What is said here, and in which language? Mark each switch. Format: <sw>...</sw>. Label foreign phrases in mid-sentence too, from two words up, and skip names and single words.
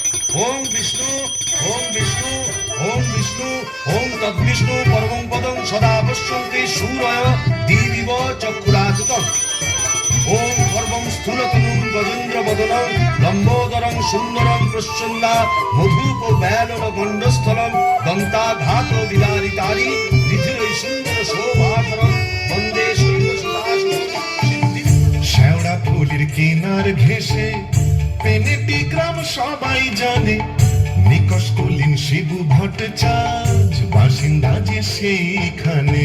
<sa>ওম বিষ্ণু ওম বিষ্ণু ওম বিষ্ণু ওম তদ্বিষ্ণু পরমং পদং সদা পশ্যন্তি সূরয় দিবিব চক্ষুরাতুতম। ওম সর্বং স্থূলতনুং গজেন্দ্র বদনং লম্বোদরং সুন্দরং প্রচ্ছন্দা মধুপ ব্যালন গণ্ডস্থলং দন্তাঘাত বিদারিতারি ঋধিরৈ সুন্দর শোভাকরং বন্দে</sa> <bn>শেওড়া ফুলের কিনার ঘেঁষে পেনেটি গ্রাম সবাই জানে, নিকষ কুলীন শিবু ভট্টাচার্য বাসিন্দা যে সেইখানে।</bn>